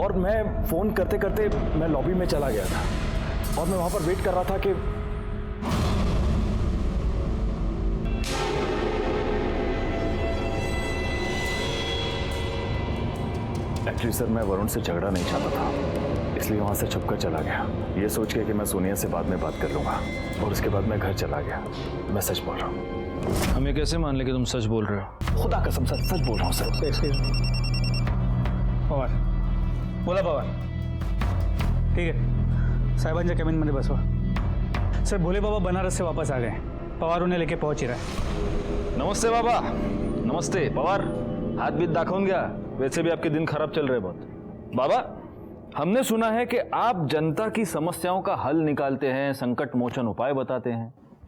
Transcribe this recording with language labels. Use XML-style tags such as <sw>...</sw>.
<hi>और मैं फोन करते करते मैं लॉबी में चला गया था और मैं वहां पर वेट कर रहा था कि एक्चुअली सर मैं वरुण से झगड़ा नहीं चाहता था, इसलिए वहां से छुपकर चला गया, ये सोच के कि मैं सोनिया से बाद में बात कर लूंगा। और उसके बाद मैं घर चला गया। मैं सच बोल रहा हूँ। हमें कैसे मान ले कि तुम सच बोल रहे हो? खुदा कसम सर, सच बोल रहा हूँ सर। पवार बोला, पवार ठीक है,</hi> <mr>साहेबांच्या कॅबिनमध्ये बसवा।</mr> <hi>सर भोले बाबा बनारस से वापस आ गए, पवार उन्हें लेके पहुंच ही रहा है। नमस्ते बाबा। नमस्ते पवार, हाथ बीत</hi> <mr>दाखवून घ्या,</mr> <hi>वैसे भी आपके दिन खराब चल रहे बहुत। बाबा हमने सुना है कि आप जनता की समस्याओं का हल निकालते हैं, संकट मोचन उपाय बताते हैं।</hi>